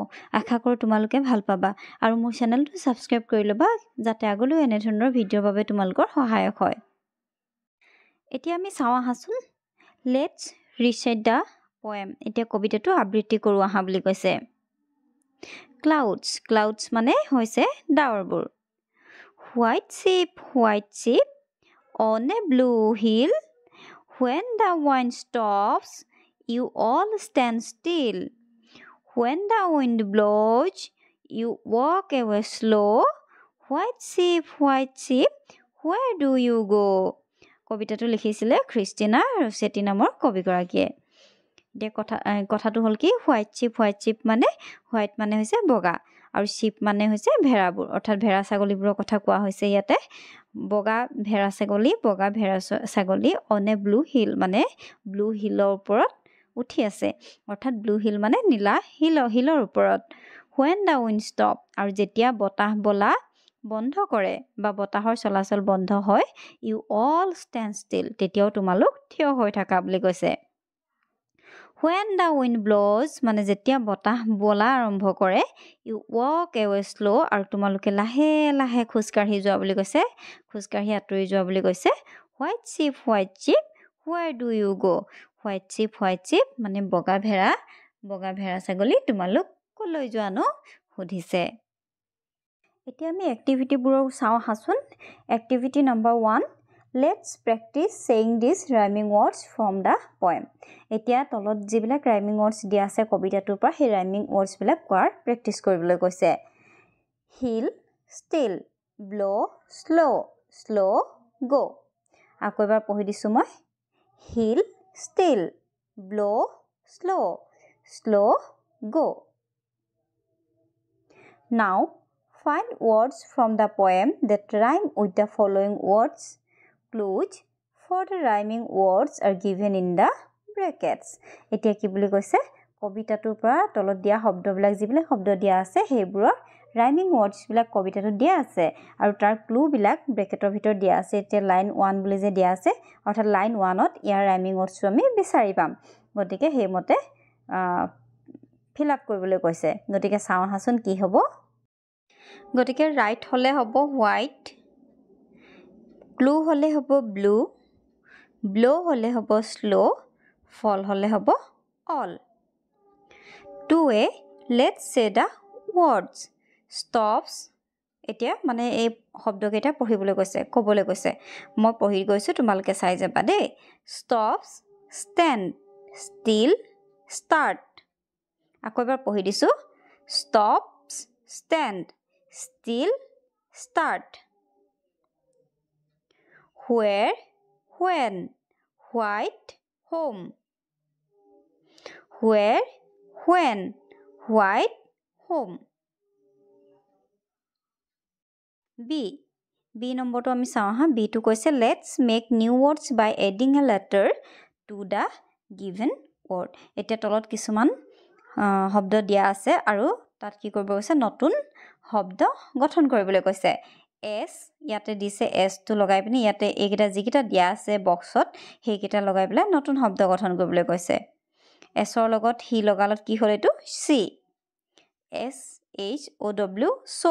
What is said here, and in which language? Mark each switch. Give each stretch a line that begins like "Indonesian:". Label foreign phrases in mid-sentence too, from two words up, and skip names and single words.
Assamese: আশা কৰোঁ তোমালোকে ভাল পাবা আৰু মোৰ চেনেলটো ছাবস্ক্ৰাইব কৰি ল'বা যাতে আগলৈ এনেধৰণৰ ভিডিঅ'ৰ বাবে তোমালোকৰ সহায়ক হয়। এতিয়া আমি চাওঁ আহাচোন।
English: Let's recite the poem.
Assamese: এতিয়া কবিতাটো আবৃত্তি কৰোঁ আহা বুলি কৈছে। ক্লাউডছ মানে হৈছে ডাৱৰবোৰ।
English: White ship on a blue hill, when the wind stops you all stand still, when the wind blows you walk away slow, white ship where do you go?
Assamese: কবিতাটো লিখিছিলে ক্ৰিষ্টিনা ৰছেটি নামৰ কবিগৰাকীয়ে। এতিয়া কথাটো হ'ল কি
English: White ship
Assamese: মানে হোৱাইট মানে হৈছে বগা আৰু শ্বিপ মানে হৈছে ভেড়াবোৰ, অৰ্থাৎ ভেড়া ছাগলীবোৰৰ কথা কোৱা হৈছে ইয়াতে। বগা ভেড়া ছাগলী
English: on a blue hill
Assamese: মানে
English: blue hillৰ
Assamese: ওপৰত উঠি আছে, অৰ্থাৎ
English: blue hill
Assamese: মানে নীলা হিলৰ ওপৰত।
English: When the wind stop
Assamese: আৰু যেতিয়া বতাহ বলা বন্ধ কৰে বা বতাহৰ চলাচল বন্ধ হয়,
English: You all stand still
Assamese: তেতিয়াও তোমালোক থিয় হৈ থাকা বুলি কৈছে।
English: When the wind blows
Assamese: মানে যেতিয়া বতাহ বলা আৰম্ভ কৰে,
English: you walk away slow
Assamese: আৰু তোমালোকে লাহে লাহে খোজকাঢ়ি যোৱা বুলি কৈছে, খোজকাঢ়ি আঁতৰি যোৱা বুলি কৈছে।
English: White ship where do you go? White ship
Assamese: মানে বগা ভেড়া ছাগলী তোমালোক কলৈ যোৱানো সুধিছে। এতিয়া আমি এক্টিভিটিবোৰো চাওঁ আহাচোন।
English: Activity number 1 Let's practice saying these rhyming words from the poem.
Assamese: এতিয়া তলত যিবিলাক
English: rhyming words
Assamese: দিয়া আছে কবিতাটোৰ পৰা সেই
English: rhyming wordsবিলাক
Assamese: কোৱাৰ প্ৰেক্টিচ কৰিবলৈ কৈছে।
English: Hill still, blow slow go.
Assamese: আকৌ এবাৰ পঢ়ি দিছোঁ মই।
English: Hill still, blow slow go. Now find words from the poem that rhyme with the following words. Clues for the rhyming words are given in the brackets.
Assamese: এতিয়া কি বুলি কৈছে কবিতাটোৰ পৰা তলত দিয়া শব্দবিলাক যিবিলাক শব্দ দিয়া আছে সেইবোৰৰ
English: rhyming wordsবিলাক
Assamese: কবিতাটোত দিয়া আছে আৰু তাৰ ক্লুবিলাক ব্ৰেকেটৰ ভিতৰত দিয়া আছে। এতিয়া লাইন 1 বুলি যে দিয়া আছে, অৰ্থাৎ লাইন 1ত ইয়াৰ
English: rhyming wordsটো
Assamese: আমি বিচাৰি পাম, গতিকে সেইমতে
English: fill up
Assamese: কৰিবলৈ কৈছে। গতিকে চাওঁ আহাচোন কি হ'ব। গতিকে ৰাইট হ'লে হ'ব হোৱাইট, ক্লু হ'লে হ'ব ব্ল' হ'লে হ'ব শ্ল', ফল হ'লে হ'ব অল।
English: 2A let's say the words stops।
Assamese: এতিয়া মানে এই শব্দকেইটা পঢ়িবলৈ কৈছে, ক'বলৈ কৈছে। মই পঢ়ি গৈছোঁ, তোমালোকে চাই যাবা দেই।
English: stops, stand, still, start। আকৌ এবাৰ পঢ়ি দিছোঁ। stops, stand, still, start। where, when, white, home। where, when, white, home।
Assamese: B নম্বৰটো আমি চাওঁ হা। বিটো কৈছে
English: let's make new words by adding a letter to the given word।
Assamese: এতিয়া তলত কিছুমান শব্দ দিয়া আছে আৰু তাত কি কৰিব কৈছে নতুন শব্দ গঠন কৰিবলৈ কৈছে। এছ ইয়াতে দিছে, এছটো লগাই পিনি ইয়াতে এইকেইটা যিকেইটা দিয়া আছে বক্সত সেইকেইটা লগাই পেলাই নতুন শব্দ গঠন কৰিবলৈ কৈছে। এছৰ লগত সি লগালত কি হ'ল এইটো চি, SHOW চ'।